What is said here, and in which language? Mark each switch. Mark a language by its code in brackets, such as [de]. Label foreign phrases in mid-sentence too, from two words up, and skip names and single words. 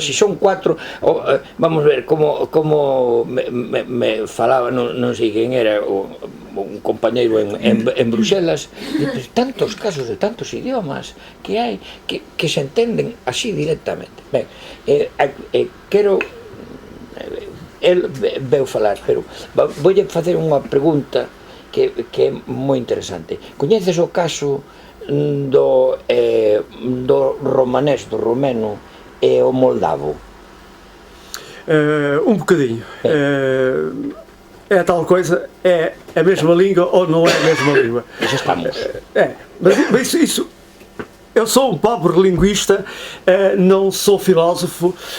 [gl] Se son 4, vamos ver, como me falaba, non sei quen era, un compañeiro en Bruxelas, tantos casos de tantos idiomas que hai que se entenden así directamente. Ben, quero el veu falar, pero voulle facer unha pregunta que é moi interesante. Coñeces o caso do romanés, do romeno e o moldavo? [pt] Um bocadinho. É tal coisa, é a mesma língua ou não é a mesma língua? Já estamos. Mas isso eu sou um pobre linguista, não sou filósofo.